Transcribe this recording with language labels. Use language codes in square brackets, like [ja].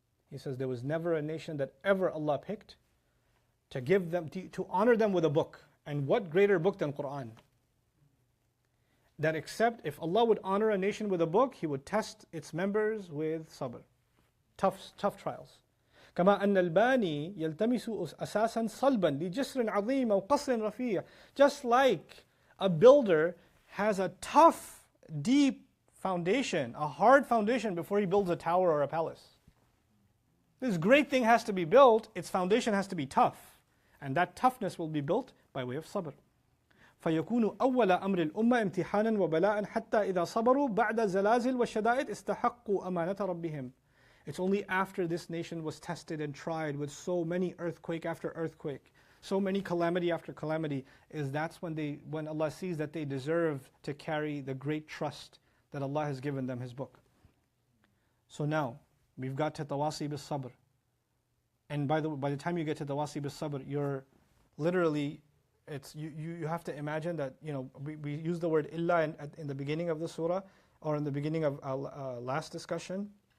[en] He says, there was never a nation that ever Allah picked to give them, to honor them with a book. And what greater book than Quran? That except if Allah would honor a nation with a book, He would test its members with sabr. Tough trials. [ar] كما أن الباني يلتمس أساسا صلبا لجسر عظيم أو قصر رفيع. [en] Just like a builder has a tough, deep foundation, a hard foundation before he builds a tower or a palace. This great thing has to be built, its foundation has to be tough. And that toughness will be built by way of sabr. [ar] فيكون أول أمر الأمة امتحانا وبلاء حتى إذا صبروا بعد الزلازل والشدائد استحقوا أمانة ربهم. [en] It's only after this nation was tested and tried with so many earthquake after earthquake, so many calamity after calamity, that's when Allah sees that they deserve to carry the great trust that Allah has given them His book. So now, we've got to tawasi bis sabr. And by the time you get to tawasi bis sabr, you're literally, you have to imagine that, we use the word illa in the beginning of the surah, or in the beginning of our last discussion.